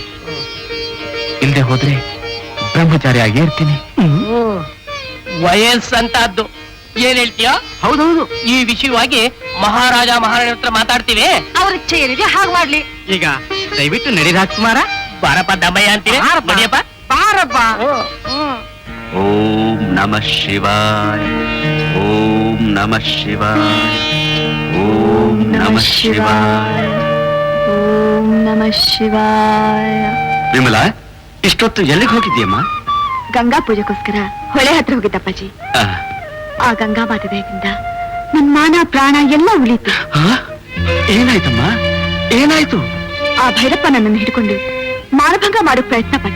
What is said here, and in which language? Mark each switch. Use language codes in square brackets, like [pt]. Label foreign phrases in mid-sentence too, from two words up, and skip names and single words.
[kn] ಇಲ್ದೆ ಹೋದ್ರೆ ಬ್ರಹ್ಮಚಾರಿಯಾಗಿ ಇರ್ತೀನಿ. ವಯಸ್ಸಂತದ್ದು ಏನ್ ಹೇಳ್ತೀಯ? ಹೌದೌದು, ಈ ವಿಷಯವಾಗಿ ಮಹಾರಾಜ ಮಹಾರಾಣಿ ಹತ್ರ ಮಾತಾಡ್ತೀವಿ. ಅವ್ರ ಇಚ್ಛೆ ಏನಿದೆ ಹಾಗೆ ಮಾಡ್ಲಿ. ಈಗ ದಯವಿಟ್ಟು ನಡಿ ರಾಜ್ಕುಮಾರ. ಬಾರಪ್ಪ ದಮ್ಮಯ್ಯ ಅಂತೀವಿ. ಬಡಿಯಪ್ಪ, ಬಾರಪ್ಪ. [sa] ಓಂ ನಮಃ ಶಿವಾಯ, ಓಂ ನಮಃ ಶಿವಾಯ, ಓಂ ನಮಃ ಶಿವಾಯ. ಓಂ ನಮಃ ಶಿವಾಯ. [kn] ವಿಮಲಾ, ಇಷ್ಟೊತ್ತು ಎಲ್ಲಿಗೆ ಹೋಗಿದ್ದೀಯಮ್ಮ? ಗಂಗಾ ಪೂಜೆಗೋಸ್ಕರ ಹೊಳೆ ಹತ್ರ ಹೋಗಿದ್ದಪ್ಪಾಜಿ. ಆ ಗಂಗಾ ಮಾತೆ ದಯದಿಂದ ನನ್ನ ಮಾನ ಪ್ರಾಣ ಎಲ್ಲ ಉಳಿತು. ಏನಾಯ್ತಮ್ಮ? ಏನಾಯ್ತು? ಆ ಭೈರಪ್ಪ ನನ್ನನ್ನು ಹಿಡ್ಕೊಂಡು ಮಾನಭಂಗ ಮಾಡೋ ಪ್ರಯತ್ನ ಪಟ್ಟ.